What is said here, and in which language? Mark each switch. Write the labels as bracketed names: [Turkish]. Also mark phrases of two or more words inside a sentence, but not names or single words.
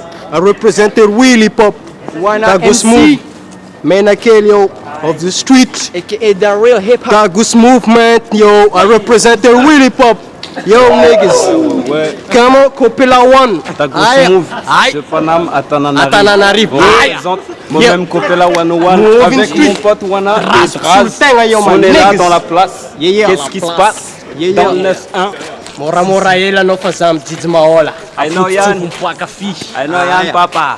[English] I represented Willy Pop, Dagus Move, Menakel, yo, of the street, AKA the real hip hop. Dagus Movement, yo, I represented Willy Pop. Yo niggas, [French] Ouais, comment Kopela One, Dagus Move, je Panam Atananarive, moi-même Kopela 101 avec mon pote Wana et Braz, on est là dans la place. Qu'est-ce qui se passe dans le 9-1? Mora yela no fasam tizmaola. [English] I know Yann, papa.